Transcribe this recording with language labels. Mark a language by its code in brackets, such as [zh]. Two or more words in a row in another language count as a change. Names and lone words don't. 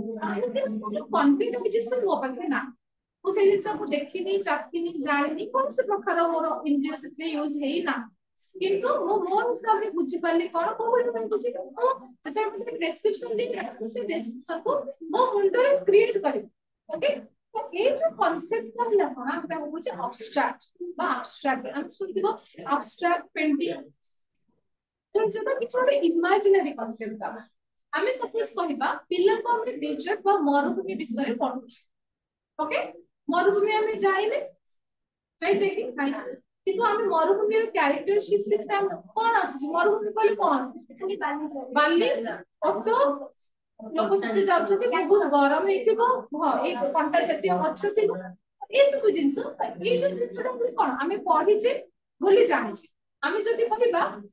[or] କନଫିଡେନ୍ସ ମୋ ପାଖରେ ନା ମୁଁ ସେଇ ଜିନିଷକୁ ଦେଖିନି ଚାଖିନି ଜାଣିନି କୌଣସି ପ୍ରକାର ମୋର ଇନ୍ଦ୍ରିୟ ସେଥିରେ ୟୁଜ ହେଇନା କିନ୍ତୁ ମୁଁ ମୋ ହିସାବରେ ବୁଝିପାରିଲି କଣ କୋଉ ଭଳି ମୁଁ ବୁଝିଲି ମୁଁ ଯେତେବେଳେ ମୋତେ ପ୍ରେସକ୍ରିପସନ ଦେଇକି ସେ ପ୍ରେସକ୍ରିପସନକୁ ମୋ ମୁଣ୍ଡରେ କ୍ରିଏଟ କରିବି ଓକେ ତ ଏଇ ଯୋଉ କନସେପ୍ଟ ହେଲା କଣ ଆମେ ତାକୁ କହୁଛେ abstract বা abstract ଆମେ ଶୁଣିଥିବ [en] abstract painting [or] ତ ଯେଟା କିଛି ଗୋଟେ [en] imaginary concept [or] ଟା ଆମେ ସପୋଜ କହିବା ପିଲାଙ୍କୁ ଆମେ ଡେଜର୍ଟ ବା ମରୁଭୂମି ବିଷୟରେ ପଢୁଛେ ଓକେ ମରୁଭୂମି ଆମେ ଯାଇନେ ଯାଇଛେ କି ନାଇଁ କିନ୍ତୁ ଆମେ ମରୁଭୂମିର କ୍ୟାରେକ୍ଟରିଷ୍ଟିକ୍ସ ଆମେ କଣ ଆସୁଛି ମରୁଭୂମି କହିଲେ କଣ ବାଲି ଅଟୋ ଲୋକ ସେଠି ଯାଉଛନ୍ତି ବହୁତ ଗରମ ହେଇଥିବ ଏଇ କଣ୍ଟା ଜାତୀୟ ଗଛ ଥିବ ଏସବୁ ଜିନିଷ ଏଇ ଯୋଉ ଜିନିଷଟା କଣ ଆମେ ପଢିଛେ ବୋଲି ଜାଣିଛେ ଆମେ ଯଦି କହିବା